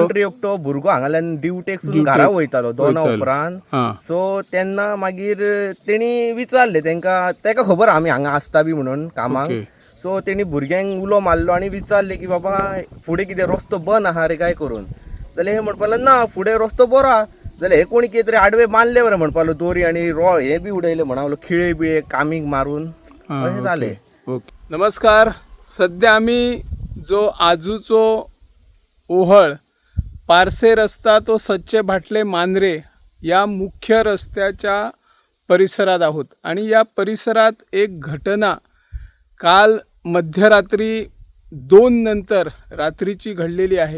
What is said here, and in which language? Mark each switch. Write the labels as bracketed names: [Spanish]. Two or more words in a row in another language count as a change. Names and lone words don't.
[Konkani] कोण तरी एकटो भुरगो हांगाल्यान ड्युटेकसून घरा वयतालो दोना उपरांत सो तेन्ना मागीर तेणी विचारले तेका खबर आमी हांगा आसता बी म्हणून कामाक सो तेणी भुरग्यांक उलो मारलो आनी विचारले की बाबा फुडें कितें रस्तो बंद आहा रे काय करून जाल्यार हे म्हणपाक लागले ना फुडें रस्तो बरो आहा जाल्यार हे कोणी कितें तरी आडवे बांदले बरें म्हणपाक दोरी आनी हे बी उडयले म्हणा खिळे बिळे कामीक मारून अशें जालें. [Marathi] नमस्कार. सध्या आम्ही जो आजूचो ओहळ पारसे रस्ता तो सच्चे भाटले मांद्रे या मुख्य रस्त्याच्या परिसरात आहोत आणि या परिसरात एक घटना काल मध्यरात्री 2 नंतर रात्रीची घडलेली आहे.